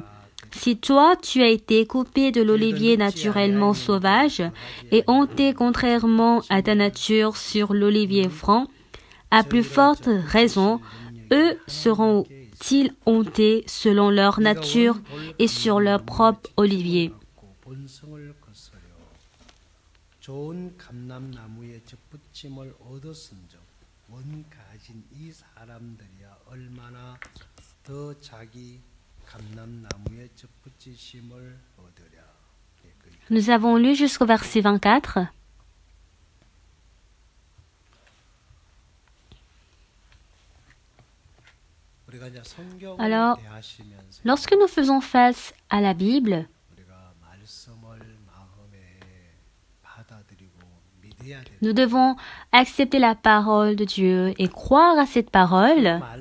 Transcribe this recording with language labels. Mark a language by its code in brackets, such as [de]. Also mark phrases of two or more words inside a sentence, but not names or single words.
[fr] Si toi, tu as été coupé de l'olivier naturellement sauvage et hanté contrairement à ta nature sur l'olivier franc, à plus forte raison, eux seront-ils hantés selon leur nature et sur leur propre olivier. [ko] 좋은 감람나무의 접붙임을 얻었은즉 원 가진 이 사람들이야 얼마나 더 자기 감람나무의 접붙이심을 얻으랴. [fr] Nous avons lu jusqu'au verset 24. Alors, lorsque nous faisons face à la Bible, nous devons accepter la parole de Dieu et croire à cette parole.